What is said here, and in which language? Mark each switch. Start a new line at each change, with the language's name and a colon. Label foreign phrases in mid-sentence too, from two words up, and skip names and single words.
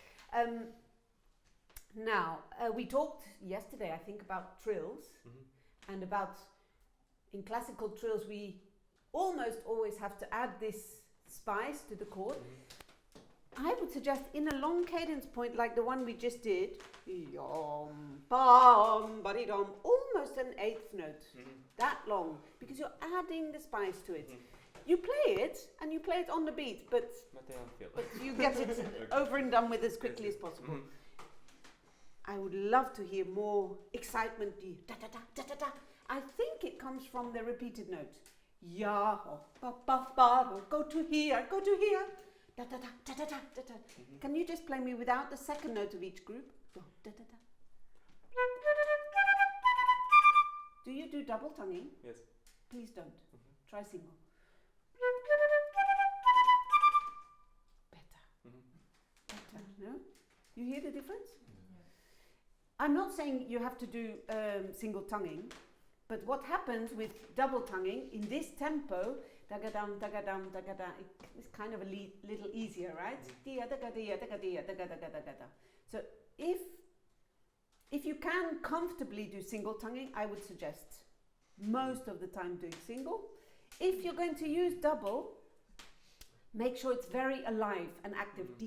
English: Now, we talked yesterday, I think, about trills and about, in classical trills, we almost always have to add this spice to the chord. I would suggest in a long cadence point like the one we just did, yom, bam, ba-di-dom, almost an 8th note, that long, because you're adding the spice to it. You play it, and you play it on the beat, but you get it over and done with as quickly as possible. I would love to hear more excitement, da-da-da-da-da-da. I think it comes from the repeated note. Ya, ba, ba, ba, go to here, go to here. Da, da, da, da, da, da, da, da. Can you just play me without the second note of each group? Go, da, da, da. Do you do double tonguing? Yes. Please don't. Try single. Better. Better, no? You hear the difference? I'm not saying you have to do single tonguing, but what happens with double tonguing in this tempo, dagadam, dagadam, dagada, it's kind of a little easier, right? So if you can comfortably do single tonguing, I would suggest most of the time doing single. If you're going to use double, make sure it's very alive and active.